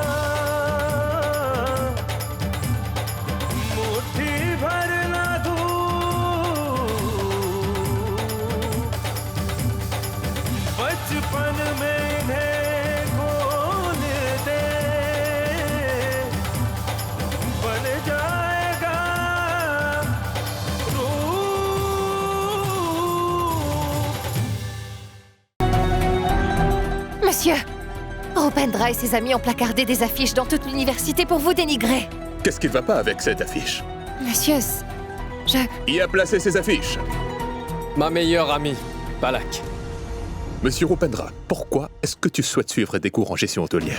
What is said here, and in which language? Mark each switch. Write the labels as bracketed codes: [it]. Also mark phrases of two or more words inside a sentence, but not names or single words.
[hi] मुट्ठी भर ना धूप, बचपन में इन्हें खोल दे, बन जाएगा रूप। [fr] Monsieur, Rupendra et ses amis ont placardé des affiches dans toute l'université pour vous dénigrer. Qu'est-ce qui ne va pas avec cette affiche? Monsieur, Qui a placé ces affiches? Ma meilleure amie, Balak. Monsieur Rupendra, pourquoi est-ce que tu souhaites suivre des cours en gestion hôtelière?